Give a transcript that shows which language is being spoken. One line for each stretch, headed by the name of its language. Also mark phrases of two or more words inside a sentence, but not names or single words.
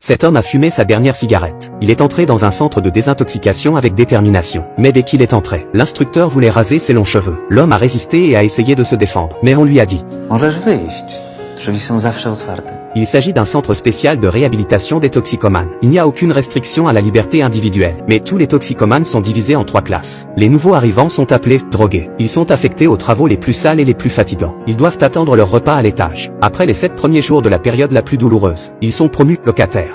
French: Cet homme a fumé sa dernière cigarette. Il est entré dans un centre de désintoxication avec détermination. Mais dès qu'il est entré, l'instructeur voulait raser ses longs cheveux. L'homme a résisté et a essayé de se défendre. Mais on lui a dit:
Polish: Możesz wyjść. Drzwi są zawsze otwarte.
French: Il s'agit d'un centre spécial de réhabilitation des toxicomanes. Il n'y a aucune restriction à la liberté individuelle. Mais tous les toxicomanes sont divisés en 3 classes. Les nouveaux arrivants sont appelés drogués. Ils sont affectés aux travaux les plus sales et les plus fatigants. Ils doivent attendre leur repas à l'étage. Après les 7 premiers jours de la période la plus douloureuse, ils sont promus locataires.